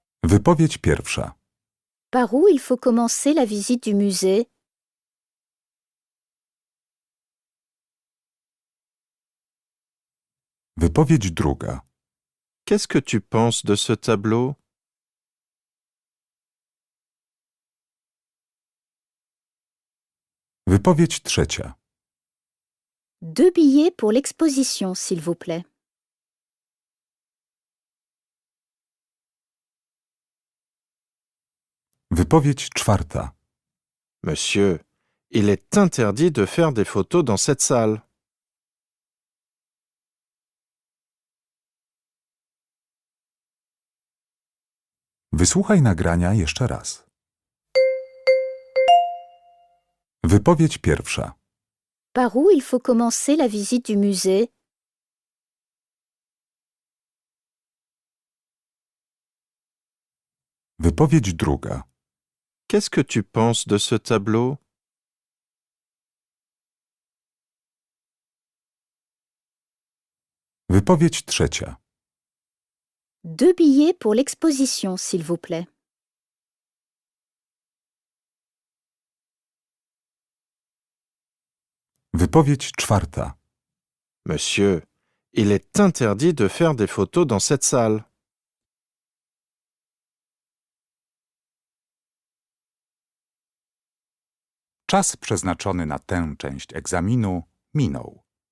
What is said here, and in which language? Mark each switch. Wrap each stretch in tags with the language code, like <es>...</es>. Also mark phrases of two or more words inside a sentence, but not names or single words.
<pl>Wypowiedź pierwsza.</pl> <fr>Par où il faut commencer la visite du musée?</fr> <pl>Wypowiedź druga.</pl> <fr>Qu'est-ce que tu penses de ce tableau?</fr> <pl>Wypowiedź trzecia.</pl> <fr>2 billets pour l'exposition, s'il vous plaît.</fr> <pl>Wypowiedź czwarta.</pl> <fr>Monsieur, il est interdit de faire des photos dans cette salle.</fr> <pl>Wysłuchaj nagrania jeszcze raz. Wypowiedź pierwsza.</pl> <fr>Par où il faut commencer la visite du musée?</fr> <pl>Wypowiedź druga.</pl> <fr>Qu'est-ce que tu penses de ce tableau?</fr> <pl>Wypowiedź trzecia.</pl> <fr>2 billets pour l'exposition, s'il vous plaît.</fr> <pl>Wypowiedź czwarta.</pl> <fr>Monsieur, il est interdit de faire des photos dans cette salle.</fr> <pl>Czas przeznaczony na tę część egzaminu minął.</pl>